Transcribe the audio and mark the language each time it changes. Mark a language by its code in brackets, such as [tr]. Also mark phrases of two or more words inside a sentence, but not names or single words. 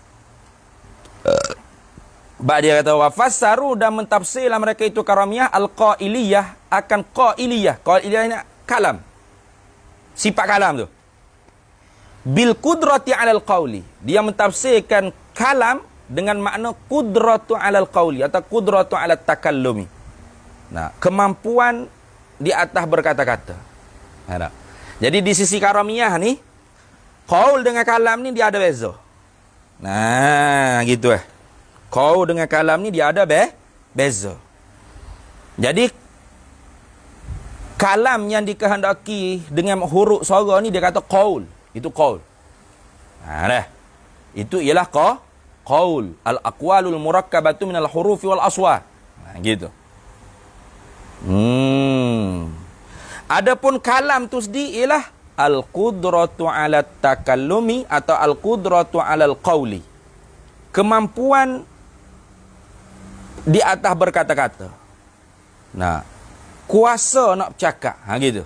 [ms] Bak dia kata wafassaru dan mentafsirlah mereka itu karamiyah al-qailiyah akan qailiyah. Qailiyah ni kalam. Sifat kalam tu. [ar] بالقدرة على القول. [ms] Dia mentafsirkan kalam dengan makna [ar] القدرة على القول [ms] atau [ar] القدرة على التكلم. [ms] Nah, kemampuan di atas berkata-kata. Jadi di sisi karamiyah ni qaul dengan kalam ni dia ada beza. Nah, gitu Qaul dengan kalam ni dia ada beza. Jadi kalam yang dikehendaki dengan huruf suara ni dia kata qaul. Itu qaul. Dah. Itu ialah qaul. [ar] الأقوال المركبة من الحروف والأصوات. [ms] Gitu. Adapun kalam tu sendiri ialah [ar] القدرة على التكلم [ms] atau [ar] القدرة على القول. [ms] Kemampuan di atas berkata-kata. Nah, kuasa nak bercakap. Gitu.